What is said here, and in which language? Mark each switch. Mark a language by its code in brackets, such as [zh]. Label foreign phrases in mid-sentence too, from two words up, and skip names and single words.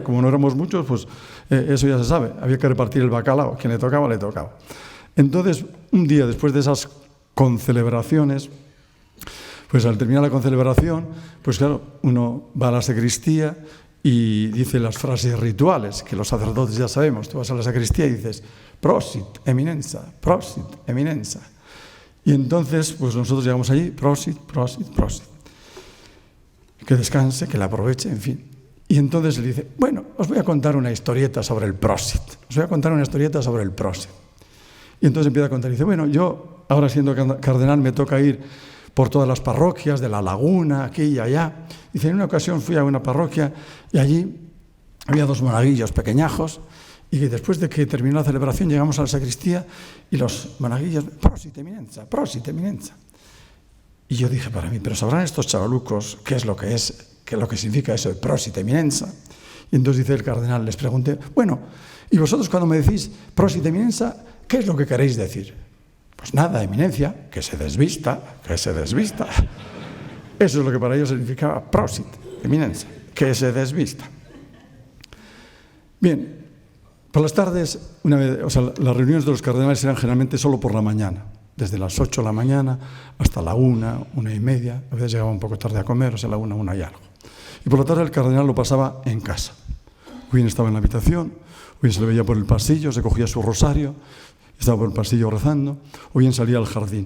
[es] Como no éramos muchos, pues eso ya se sabe, había que repartir el bacalao, quien le tocaba, le tocaba. Entonces, un día después de esas concelebraciones, pues al terminar la concelebración, pues claro, uno va a la sacristía y dice las frases rituales, que los sacerdotes ya sabemos. Tú vas a la sacristía y dices, [it] prosit, eminenza, prosit, eminenza. [es] Y entonces, pues nosotros llegamos allí, [la] prosit, prosit, prosit. [es] Que descanse, que la aproveche, en fin. Y entonces le dice, bueno, os voy a contar una historieta sobre el prosit. Y entonces empieza a contar y dice, bueno, yo, ahora siendo cardenal, me toca ir por todas las parroquias de La Laguna, aquí y allá. Dice, en una ocasión fui a una parroquia y allí había 2 monaguillos pequeñajos, y después de que terminó la celebración llegamos a la sacristía y los monaguillos, [it] prosit eminenza, prosit eminenza. [es] Y yo dije para mí, pero sabrán estos chavalucos qué es lo que significa eso de [it] prosit eminenza. [es] Y entonces dice el cardenal, les pregunté, bueno, y vosotros cuando me decís [it] prosit eminenza, [es] ¿qué es lo que queréis decir? Pues nada, eminencia, que se desvista. Eso es lo que para ellos significaba [it] prosit eminenza, [es] que se desvista. Bien, por las tardes, las reuniones de los cardenales eran generalmente solo por la mañana, desde las 8 de la mañana hasta la 1, 1:30, a veces llegaba un poco tarde a comer, o sea, la 1 y algo. Y por la tarde el cardenal lo pasaba en casa. O bien estaba en la habitación, o bien se le veía por el pasillo, se cogía su rosario, estaba por el pasillo rezando, o bien salía al jardín.